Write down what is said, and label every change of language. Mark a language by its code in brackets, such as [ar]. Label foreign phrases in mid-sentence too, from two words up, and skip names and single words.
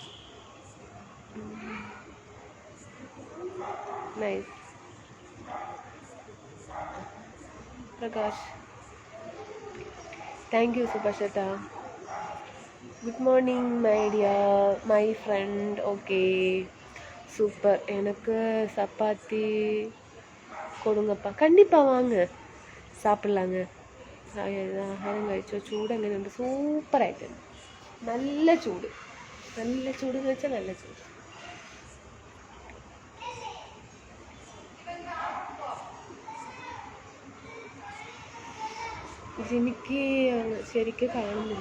[ml] നൈസ്. പ്രകാശ് [en] thank you [ml] സുഭാഷ് ഏട്ടാ. [en] good morning my friend. okay super. [ta] எனக்கு சப்பாத்தி கொடுங்கப்பா. கண்டிப்பாக வாங்க, சாப்பிட்லாங்க. [ml] ആഹാരം കഴിച്ചോ? ചൂട് എങ്ങനെയുണ്ട്? സൂപ്പറായിട്ടുണ്ട്. നല്ല ചൂട് എന്ന് വെച്ചാൽ നല്ല ചൂട്. എനിക്ക് ശരിക്കും കാണുന്നില്ല.